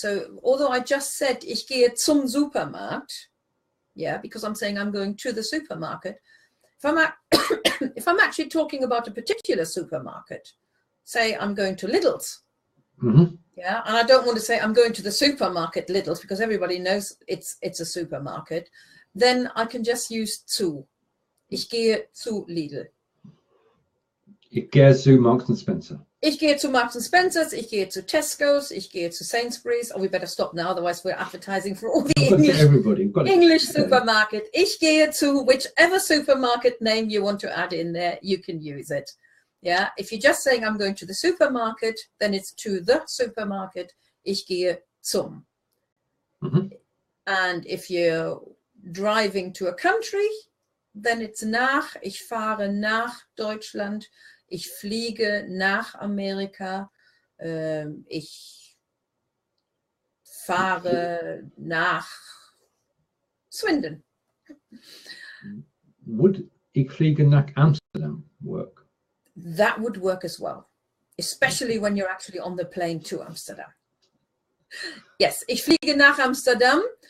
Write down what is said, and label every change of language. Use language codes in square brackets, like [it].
[en] So although I just said, [de] ich gehe zum Supermarkt, [en] yeah, because I'm saying I'm going to the supermarket, if I'm actually talking about a particular supermarket, say I'm going to Lidl's, yeah, and I don't want to say I'm going to the supermarket Lidl's because everybody knows it's a supermarket, then I can just use zu. [de] Ich gehe zu Lidl. Ich gehe zu Marks and Spencer. Ich gehe zu Marks and Spencer's, ich gehe zu Tesco's, ich gehe zu Sainsbury's. [en] Oh, we better stop now, otherwise we're advertising for all the English supermarket. [de] Ich gehe zu [en] whichever supermarket name you want to add in there, you can use it. Yeah, if you're just saying I'm going to the supermarket, then it's to the supermarket. [de] Ich gehe zum. [en] And if you're driving to a country, then it's nach. [de] Ich fahre nach Deutschland. Ich fliege nach Amerika. Ich fahre nach Swindon. [en] Would [de] ich fliege nach Amsterdam [en] work? That would work as well, especially when you're actually on the plane to Amsterdam. Yes, [de] ich fliege nach Amsterdam.